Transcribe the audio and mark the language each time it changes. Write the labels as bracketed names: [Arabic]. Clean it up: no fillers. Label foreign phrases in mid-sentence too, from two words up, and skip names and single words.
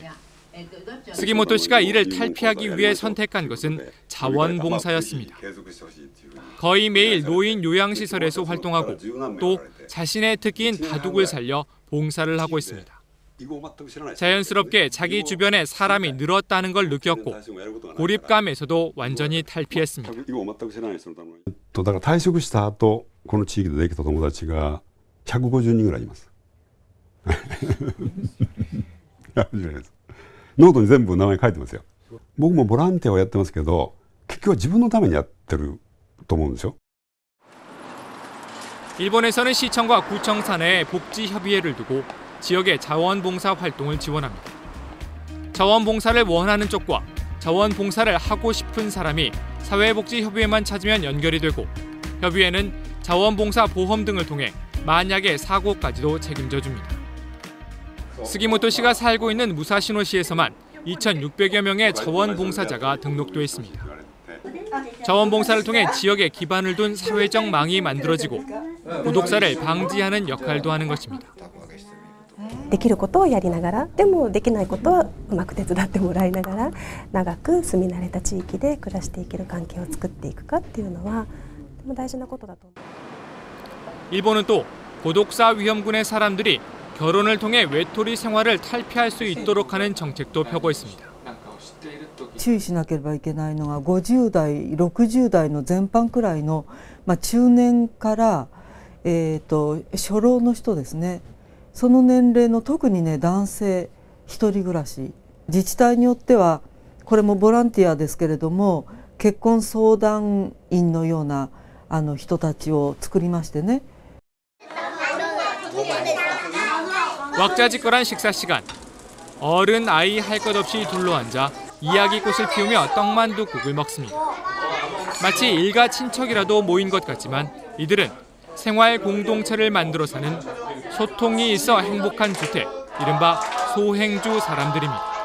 [Korean] 스기모토 씨가 이를 탈피하기 위해 선택한 것은 자원봉사였습니다. 거의 매일 노인 요양시설에서 활동하고 또 자신의 특기인 바둑을 살려 봉사를 하고 있습니다. 자연스럽게 자기 주변에 사람이 늘었다는 걸 느꼈고 고립감에서도 완전히 탈피했습니다. [Japanese] だから退職した後この地域でできた友達が150人ぐらいいます。ノートに全部名前書いてますよ。僕もボランティアをやってますけど、結局は自分のためにやってると思うんですよ。 [Korean] 일본에서는 시청과 구청 산하의 복지협의회를 두고 지역의 자원봉사 활동을 지원합니다. 자원봉사를 원하는 쪽과 자원봉사를 하고 싶은 사람이 사회복지협의회만 찾으면 연결이 되고 협의회는 자원봉사 보험 등을 통해 만약의 사고까지도 책임져 줍니다. 스기모토 씨가 살고 있는 무사시노시에서만 2,600여 명의 자원봉사자가 등록돼 있습니다. 자원봉사를 통해 지역에 기반을 둔 사회적 망이 만들어지고 고독사를 방지하는 역할도 하는 것입니다. [Japanese] できることをやりながら、でもできないことはうまく手伝ってもらいながら、長く住み慣れた地域で暮らしていける関係を作っていくかっていうのはとても大事なことだと思う。 [Korean] 일본은 또 고독사 위험군의 사람들이 결혼을 통해 외톨이 생활을 탈피할 수 있도록 하는 정책도 펴고 있습니다. [Japanese] 注意しなければいけないのが50代、60代の前半くらいの、中年から、初老の人ですね。その年齢の特にね男性一人暮らし、自治体によってはこれもボランティアですけれども結婚相談員のような人たちを作りましてね。 [Korean] 왁자지껄한 식사 시간. 어른 아이 할 것 없이 둘러앉아 이야기꽃을 피우며 떡만둣국을 먹습니다. 마치 일가 친척이라도 모인 것 같지만 이들은 생활 공동체를 만들어 사는 소통이 있어 행복한 주택, 이른바 소행주 사람들입니다.